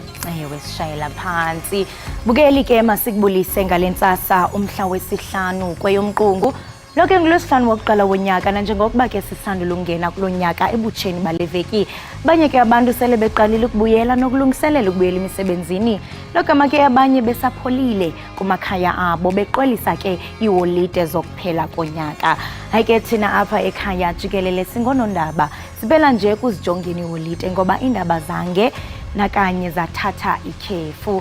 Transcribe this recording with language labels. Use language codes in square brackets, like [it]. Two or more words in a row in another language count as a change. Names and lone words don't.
[zu] Ewe sishayela phansi. [xh] Bukeli ke masikubulise ngalensasa umhla wesihlanu kweyomqungu. Lokho ngilosihlanu wokuqala wonyaka nanjengokuba ke sisandula ukungena kulonyaka ebutsheni baleveki. Abanye ke abantu sele beqalile ukubuyela nokulungiselela ukubuyela emisebenzini. Lokho make abanye besapholile kumakhaya abo beqwelisa ke iholide zokuphela konyaka. Hayike thina apha ekhaya Jikelele singonondaba. Sibela nje kuzijongeni iholide ngoba indaba zange nakanye zathatha ikhefu.